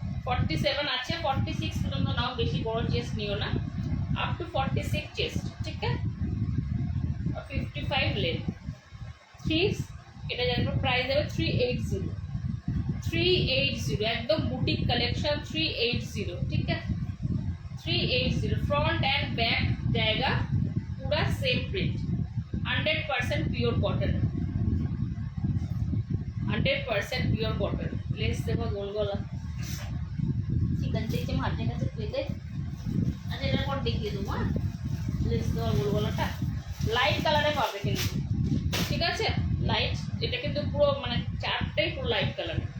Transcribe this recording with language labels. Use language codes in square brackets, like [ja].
[bn] 47 আছে, 46 পর্যন্ত নাও, বেশি বড় চেস্ট নিও না, আপ টু 46 চেস্ট, ঠিক আছে। 55 লেন্থ, 3 এটা যাবে, প্রাইস যাবে 380, একদম বুটিক কালেকশন 380, [hi] ठीक है। 380 फ्रंट एंड बैक जाएगा पूरा same print, 100% pure cotton, 100% pure cotton. Less देखो गोल गला, चिकन [bn] চেয়েছে হাতের কাছে পেতে, আচ্ছা এটার পর দেখিয়ে দেবো। হ্যাঁ, লেস দেওয়া গোল গলাটা লাইট কালারে পাবে কিন্তু, ঠিক আছে। লাইট, এটা কিন্তু পুরো মানে 4টাই পুরো লাইট কালার।